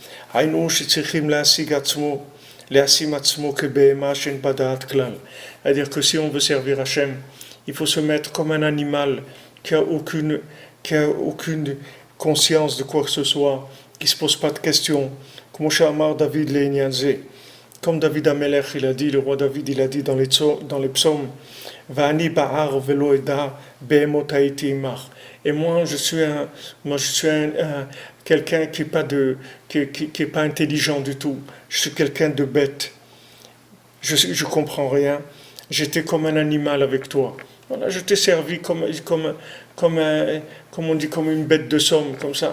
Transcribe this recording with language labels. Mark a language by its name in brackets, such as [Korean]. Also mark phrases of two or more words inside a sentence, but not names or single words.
[French] C'est-à-dire que si on veut servir Hachem, il faut se mettre comme un animal qui a aucune conscience de quoi que ce soit, qui ne se pose pas de questions. Comme David Amelech, il a dit, le roi David, il a dit dans les psaumes, [Hebrew] ואני בער ולא אדע בהמות הייתי עמך. [French] Et moi, je suis quelqu'un qui est pas intelligent du tout. Je suis quelqu'un de bête. Je comprends rien. J'étais comme un animal avec toi. Voilà, je t'ai servi comme on dit, comme une bête de somme, comme ça.